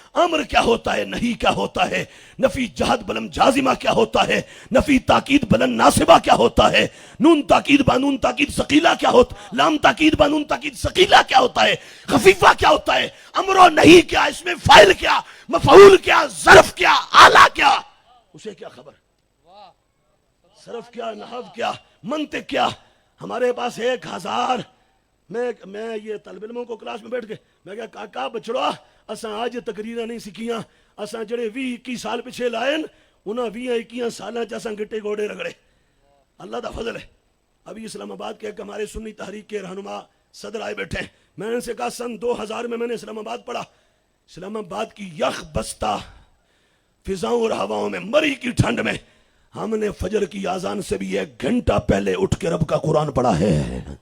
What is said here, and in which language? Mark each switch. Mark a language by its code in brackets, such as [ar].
[ur] امر کیا ہوتا ہے, نہیں کیا ہوتا ہے, نفی جہد بلند جازمہ کیا ہوتا ہے, نفی تاکید بلند ناصبہ کیا ہوتا ہے, نون تاکید با نون تاکید ثقیلہ کیا ہوتا, لام تاکید با نون تاکید ثقیلہ کیا ہوتا ہے, خفیفہ کیا ہوتا ہے, امر و نہیں کیا, اس میں فاعل کیا, مفعول کیا, ظرف کیا, آلہ کیا, اسے کیا خبر, صرف کیا, نحو کیا, منطق کیا. ہمارے پاس 1000. میں یہ طالب علموں کو کلاس میں بیٹھ کے میں کہا [pa] کاکا بچڑا, اساں آج تقریرہ نہیں سکھیاں, اساں جڑے 20-21 سال پیچھے لائن انہاں 20-21 سالاں چ اساں گٹے گوڑے رگڑے. اللہ دا فضل ہے. [ur] ابھی اسلام آباد کے ایک ہمارے سنی تحریک کے رہنما صدر آئے بیٹھے ہیں. میں نے ان سے کہا سن 2000 میں نے اسلام آباد پڑھا. اسلام آباد کی یخ بستہ فضاؤں اور ہواؤں میں مری کی ٹھنڈ میں ہم نے فجر کی اذان سے بھی 1 گھنٹہ پہلے اٹھ کے رب کا قرآن پڑھا ہے.